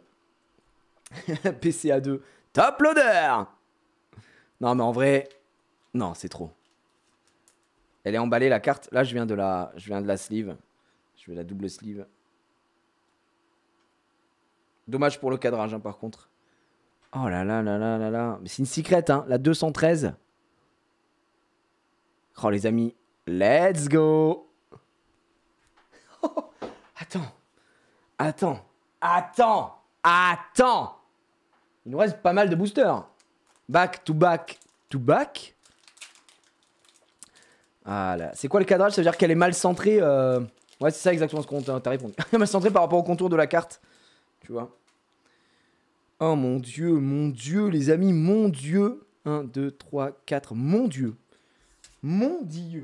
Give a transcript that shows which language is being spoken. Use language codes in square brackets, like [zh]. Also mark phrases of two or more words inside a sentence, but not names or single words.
[en] PCA2. Top loader! [fr] Non, mais en vrai... Non, c'est trop. Elle est emballée, la carte. Là, je viens de la sleeve. Je vais la double sleeve. Dommage pour le cadrage, hein, par contre. Oh là là là là là là. Mais c'est une secret, hein. La 213. Oh, les amis. [en] Let's go! [fr] Oh, attends. Attends. Attends. Attends. Il nous reste pas mal de boosters. [en] Back to back to back. [fr] Voilà. C'est quoi le cadrage? Ça veut dire qu'elle est mal centrée. Ouais, c'est ça exactement ce qu'on t'a répondu. Mal centrée par rapport au contour de la carte. Tu vois. Oh mon Dieu, les amis, mon Dieu. 1, 2, 3, 4. Mon Dieu. Mon Dieu.